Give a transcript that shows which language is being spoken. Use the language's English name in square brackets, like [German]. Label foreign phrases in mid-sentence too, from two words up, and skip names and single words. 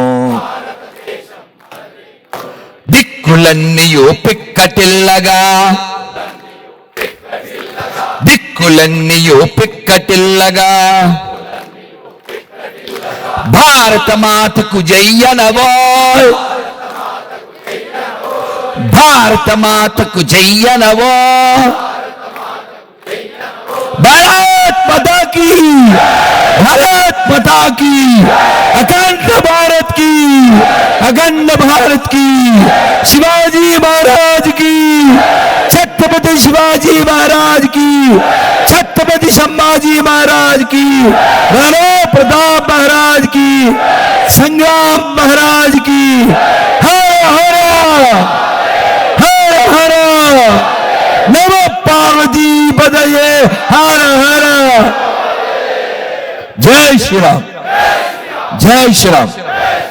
[Telugu] దిక్కులన్నీయు పిక్కటిల్లగా, దిక్కులన్నీయు పిక్కటిల్లగా భారత మాతకు జయ్యనవోయ్, భారత మాతకు జయ్యనవో [Hindi] भारत माता की भारत माता की अखंड भारत की अखंड भारत की शिवाजी महाराज की छत्रपति शिवाजी महाराज की छत्रपति संभाजी महाराज की राणा प्रताप महाराज की संग्राम महाराज की हर हर हर हर नमो पार्वती पदये हर हर जय श्री राम जय श्री राम।